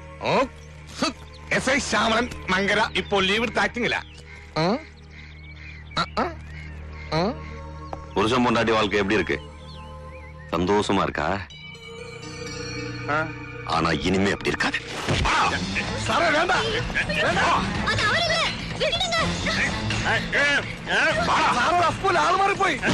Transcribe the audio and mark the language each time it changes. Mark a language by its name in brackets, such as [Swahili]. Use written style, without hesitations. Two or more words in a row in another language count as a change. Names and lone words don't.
[Malayalam] SI ശ്യാമളൻ മങ്കര ഇപ്പോൾ ലീവ് എടുത്ത് ആക്ടിങ്ങില്ല. [Tamil] புருஷன் பொண்டாட்டி வாழ்க்கை எப்படி இருக்கு? சந்தோஷமா இருக்கா? ஆனா இனிமே அப்படி இருக்காது. [Malayalam] സാറേ വേണ്ട, സാറേ അപ്പോൾ ആൾ മാറിപ്പോയി.